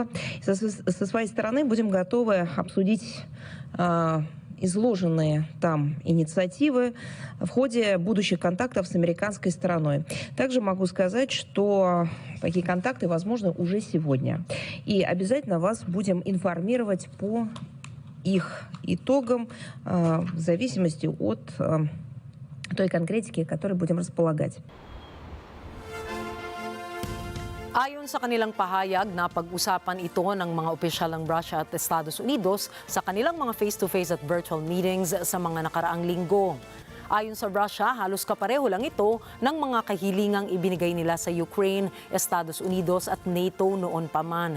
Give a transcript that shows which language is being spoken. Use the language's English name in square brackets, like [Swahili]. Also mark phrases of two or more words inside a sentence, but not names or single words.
[Russian] Со своей стороны будем готовы обсудить изложенные там инициативы в ходе будущих контактов с американской стороной. Также могу сказать, что такие контакты возможны уже сегодня. И обязательно вас будем информировать по их итогам в зависимости от той конкретики, которой будем располагать. [Filipino] Ayon sa kanilang pahayag, napag-usapan ito ng mga opisyal ng Russia at Estados Unidos sa kanilang mga face-to-face at [English] virtual meetings [Filipino] sa mga nakaraang linggo. Ayon sa Russia, halos kapareho lang ito ng mga kahilingang ibinigay nila sa Ukraine, Estados Unidos at NATO noon pa man.